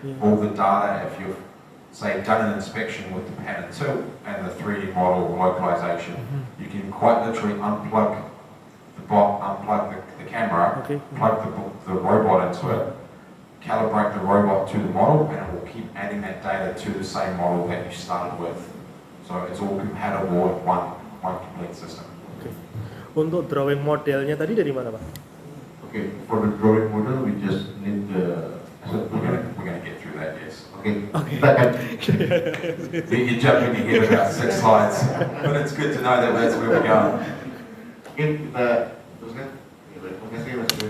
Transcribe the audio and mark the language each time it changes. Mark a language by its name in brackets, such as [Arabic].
[English] All the data, if you've, say, done an inspection with the pan and tilt and the 3D model localization, you can quite literally unplug the camera, plug the robot into it, calibrate the robot to the model, and it will keep adding that data to the same model that you started with. So it's all compatible with one complete system. Oke. [Indonesian] Untuk drawing modelnya tadi dari mana, Pak? [English] Okay, for the drawing model, we just need the. We're gonna get through that, yes. Okay. Okay. [Indonesian] Kita akan. [English] You're jumping ahead about 6 slides, but it's good to know that that's where we're going. [Indonesian] Mungkin kita teruskan. Terima kasih Mas.